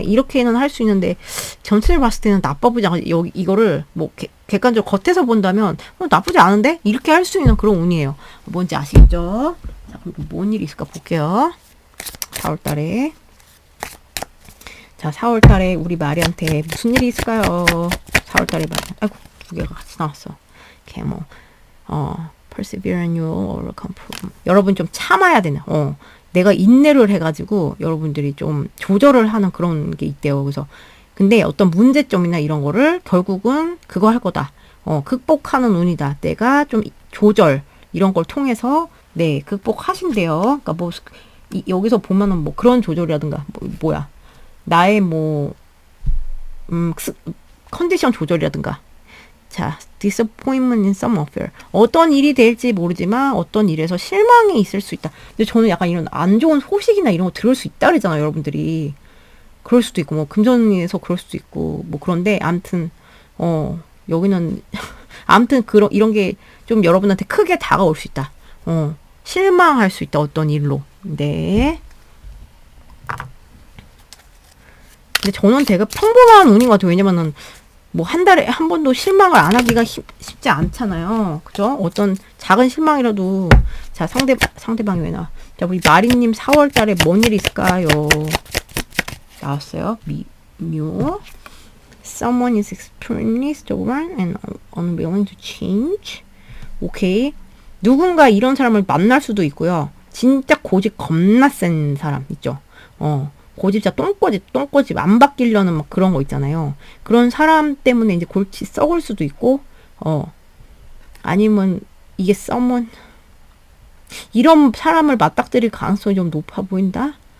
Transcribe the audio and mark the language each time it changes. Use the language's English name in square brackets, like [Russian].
[Korean] 이렇게는 할 수 있는데, 전체를 봤을 때는 나쁘지 않아. 이거를, 뭐, 객관적으로 겉에서 본다면, 나쁘지 않은데? 이렇게 할 수 있는 그런 운이에요. 뭔지 아시겠죠? 자, 그럼 뭔 일이 있을까 볼게요. 4월 달에. 자, 4월 달에 우리 마리한테 무슨 일이 있을까요? 4월 달에 마리. 아이고, 두 개가 같이 나왔어. 개모. [English] persevere and you overcome problem. [Korean] 여러분 좀 참아야 되나? 내가 인내를 해가지고 여러분들이 좀 조절을 하는 그런 게 있대요. 그래서 근데 어떤 문제점이나 이런 거를 결국은 그거 할 거다. 극복하는 운이다. 내가 좀 조절 이런 걸 통해서 네 극복하신대요. 그러니까 뭐 여기서 보면은 뭐 그런 조절이라든가 뭐야 나의 뭐 컨디션 조절이라든가. [English] 자, disappointment in some affair. [Korean] 어떤 일이 될지 모르지만 어떤 일에서 실망이 있을 수 있다. 근데 저는 약간 이런 안 좋은 소식이나 이런 거 들을 수 있다 그러잖아요, 여러분들이. 그럴 수도 있고, 뭐, 금전에서 그럴 수도 있고, 뭐, 그런데, 암튼, 여기는, 암튼, 이런 게 좀 여러분한테 크게 다가올 수 있다. 실망할 수 있다, 어떤 일로. 네. 근데 저는 되게 평범한 운인 것 같아요. 왜냐면은, 뭐 한 달에 한 번도 실망을 안 하기가 쉽지 않잖아요. 그죠? 어떤 작은 실망이라도 자 상대방이 왜 나와? 자 우리 마리님 4월 달에 뭔 일이 있을까요? 나왔어요. [English] 묘 Someone is extremely stubborn and unwilling to change. [Korean] 오케이. 누군가 이런 사람을 만날 수도 있고요. 진짜 고집 겁나 센 사람 있죠. 고집자 똥꼬집 안 바뀌려는 막 그런 거 있잖아요. 그런 사람 때문에 이제 골치 썩을 수도 있고, 아니면 이게 someone 이런 사람을 맞닥뜨릴 가능성이 좀 높아 보인다.